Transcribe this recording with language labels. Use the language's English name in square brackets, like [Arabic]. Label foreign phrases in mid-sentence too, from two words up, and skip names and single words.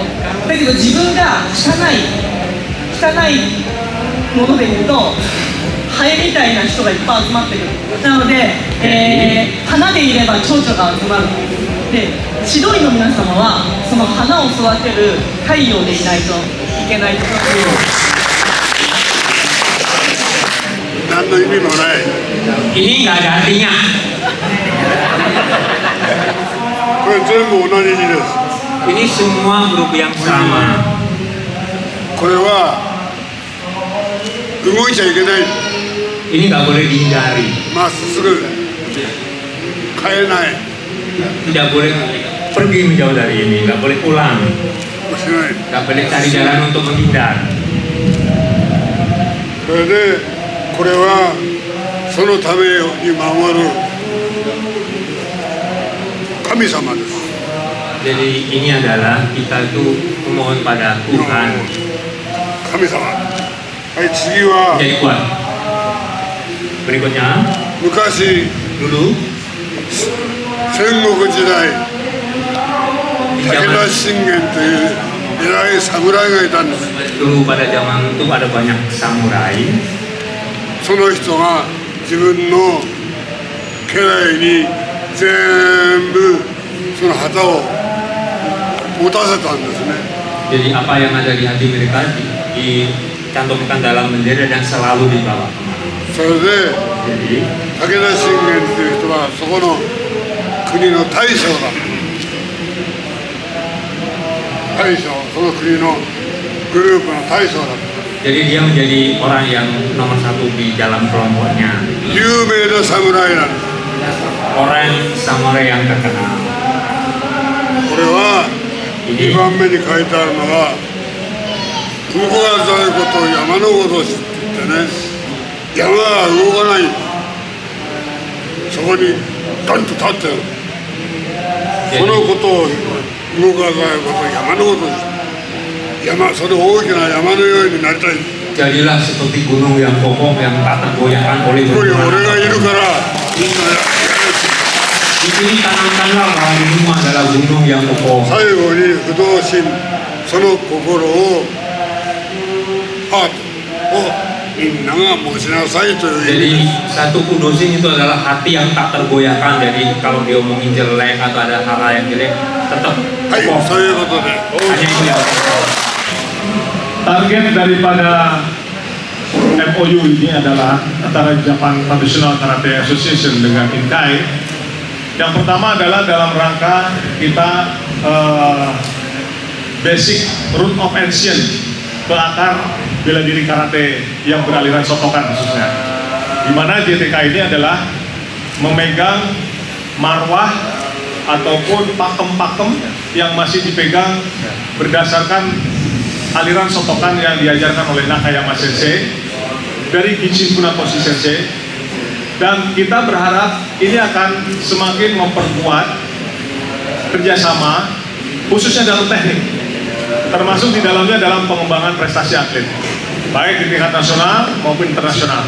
[Japanese] だけど自分が汚いものでいるとハエみたいな人がいっぱい集まってくる。なので、花でいれば蝶々が集まる。で、指導医の皆様はその花を育てる太陽でいないといけないという。何の意味もない。 [Indonesian] Ini nggak ada artinya. [Japanese] これ全部同じ字です。 [Indonesian] Ini semua huruf yang sama. [Japanese] これは動いちゃいけない。 [Indonesian] Ini nggak boleh dihindari. [Japanese] まっすぐ変えない。 [Indonesian] Tidak boleh pergi menjauh dari ini. Nggak boleh pulang. [Japanese] しない。 [Indonesian] Nggak boleh cari jalan untuk menghindar. [Japanese] それでこれはそのために守る神様です。 [Indonesian] Jadi ini adalah kita itu memohon pada Tuhan. [Japanese] 神様。はい、次は [Indonesian] Jadi kuat. Berikutnya, [Japanese] 昔 [Indonesian] dulu [Japanese] 戦国時代 [Indonesian] di [Japanese] 武田 [Indonesian] zaman [Japanese] 信玄という偉い侍がいたんです。 [Indonesian] dulu pada zaman itu ada banyak samurai. [Japanese] その人が自分の家来に全部その旗を持たせたんですね。 [Indonesian] Jadi apa yang ada di hati mereka dicantumkan dalam bendera dan selalu dibawa kemana. [Japanese] それで [Indonesian] Jadi [Japanese] 武田信玄っていう人はそこの国の大将だ。大将、その国のグループの大将だ。 [Indonesian] jadi dia menjadi orang yang nomor satu di dalam kelompoknya. [Japanese] 有名な侍なんだ。 [Indonesian] Orang samurai yang terkenal. [Japanese] これは [Indonesian] Ini [Japanese] 2番目に書いてあるのが動かざることを山のごとしって言ってね、山が動かない、そこにドンと立ってる、そのことを動かざることを山のごとし、山、それ大きな山のようになりたい。 [Indonesian] jadilah seperti gunung yang kokoh yang tak tergoyahkan oleh [Japanese] ここに俺がいる [Indonesian] gunung. [Japanese] からみんなやれ。 [Indonesian] Di sini tanamkanlah bahwa gunung adalah gunung yang kokoh. [Japanese] 最後に不動心、その心をハートをみんなが持ちなさいという意 [Indonesian] Jadi [Japanese] 味。 [Indonesian] satu kudusin itu adalah hati yang tak tergoyahkan. Jadi kalau diomongin jelek atau ada hal-hal yang jelek tetap [Japanese] はい、 [Indonesian] kokoh. [Japanese] そういうことで。 [Indonesian] Hanya itu yang Target daripada MOU ini adalah antara Japan Traditional Karate Association dengan Inkai. Yang pertama adalah dalam rangka kita [English] basic root of ancient [Indonesian] ke akar bela diri karate yang beraliran Shotokan khususnya. Di mana JTK ini adalah memegang marwah ataupun pakem-pakem yang masih dipegang berdasarkan aliran Shotokan yang diajarkan oleh Nakayama Sensei dari Gichin Funakoshi Sensei, dan kita berharap ini akan semakin memperkuat kerjasama khususnya dalam teknik, termasuk di dalamnya dalam pengembangan prestasi atlet baik di tingkat nasional maupun internasional.